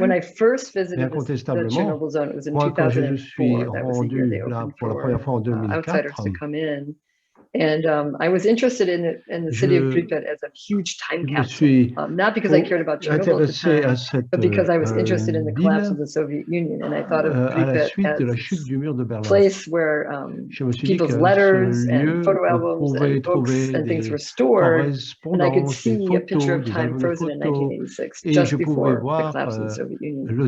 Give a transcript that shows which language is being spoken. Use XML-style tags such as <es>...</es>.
<en>When I first visited the Chernobyl zone, it was in 2004.</en> <fr>Je suis rendu là pour la première fois en 2004.</fr> <en>Outsiders to come in. And I was interested in the city of Pripyat as a huge time capsule, not because I cared about Chernobyl at the time, but because I was interested in the collapse of the Soviet Union, and I thought of Pripyat as a place where people's letters and photo albums and books and things were stored, and I could see a picture of time frozen in 1986, just before the collapse of the Soviet Union.</en>